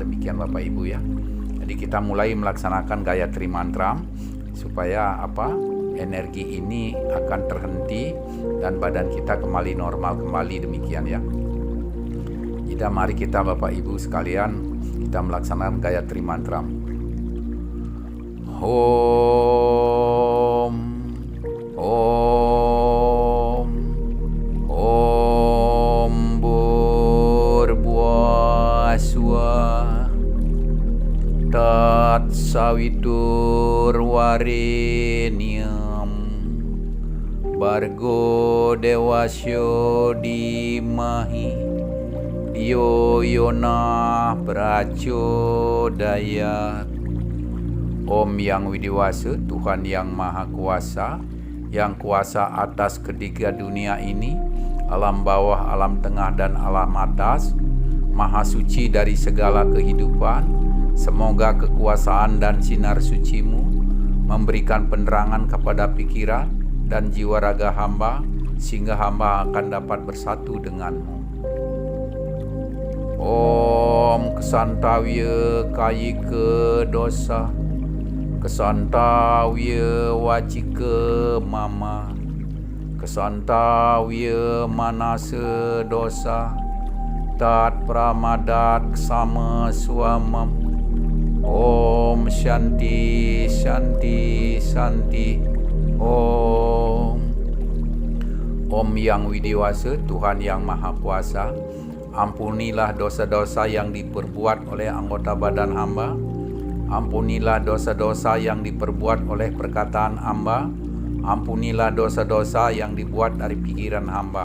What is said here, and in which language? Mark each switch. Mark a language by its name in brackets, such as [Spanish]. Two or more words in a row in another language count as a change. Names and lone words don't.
[Indonesian] Demikian Bapak Ibu ya. Jadi kita mulai melaksanakan Gayatri Mantra supaya energi ini akan terhenti dan badan kita kembali normal kembali, demikian ya. Jadi mari kita Bapak Ibu sekalian, kita melaksanakan Gayatri Mantra. [Sanskrit] Om Bhurabhuvah Swaha Tat Savitur Varenyam Bhargo Devasya Dhimahi Dhiyo Yona Prachodayat. [Indonesian] Om Yang Widiwasa, Tuhan yang Maha Kuasa, yang kuasa atas ketiga dunia ini, alam bawah, alam tengah, dan alam atas, Maha Suci dari segala kehidupan. Semoga kekuasaan dan sinar sucimu memberikan penerangan kepada pikiran dan jiwa raga hamba, sehingga hamba akan dapat bersatu denganmu. [Sanskrit] Om Kesantawya Kayika Dosa, Kesantawya Wacika Mama, Kesantawya Manasa Dosa, Tat Pramadat Sama Swamam. Om Shanti Shanti Shanti. [Indonesian] Om Yang Widiwasa, Tuhan yang Maha Kuasa, ampunilah dosa-dosa yang diperbuat oleh anggota badan hamba. Ampunilah dosa-dosa yang diperbuat oleh perkataan hamba. Ampunilah dosa-dosa yang dibuat dari pikiran hamba.